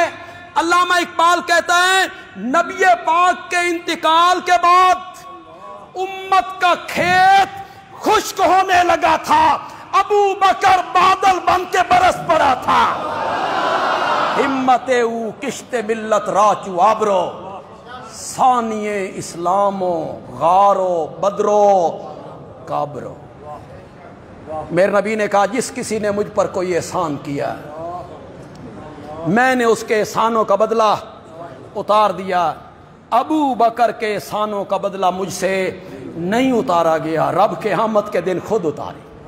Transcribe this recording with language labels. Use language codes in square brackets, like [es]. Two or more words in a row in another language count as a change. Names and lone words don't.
[ur] علامہ اقبال کہتا ہے، نبی پاک کے انتقال کے بعد امت کا کھیت خشک ہونے لگا تھا، ابو بکر بادل بن کے برس پڑا تھا۔ [fa] ہمت او کشت ملت راچو آبرو، ثانیے اسلامو غارو بدرو کابرو۔ [ur] میرے نبی نے کہا، جس کسی نے مجھ پر کوئی احسان کیا میں نے اس کے احسانوں کا بدلہ اتار دیا۔ ابو بکر کے احسانوں کا بدلہ مجھ سے نہیں اتارا گیا، رب کے قیامت کے دن خود اتارے۔